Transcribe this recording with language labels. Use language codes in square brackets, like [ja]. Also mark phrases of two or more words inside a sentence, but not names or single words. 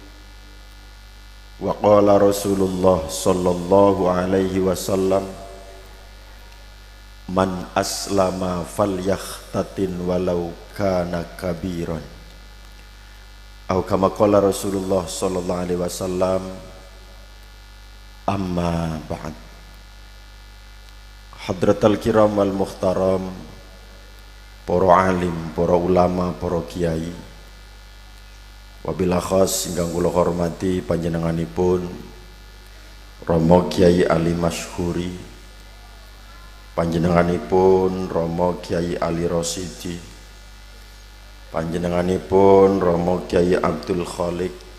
[ar] وقال رسول الله صلى الله عليه وسلم، من أسلم فليختتن ولو كان كبيرا. Atau كما قال رسول الله صلى الله عليه وسلم، أما بعد. حضرات الكرام والمحترم, [jv] para alim, para ulama, para kiai, [ar] وبالخاص [jv] ingkang kula hormati panjenenganipun Romo Kiai Ali Masyhuri, panjenenganipun Romo Kiai Ali Rosidi, panjenenganipun Romo Kiai Abdul Khalik,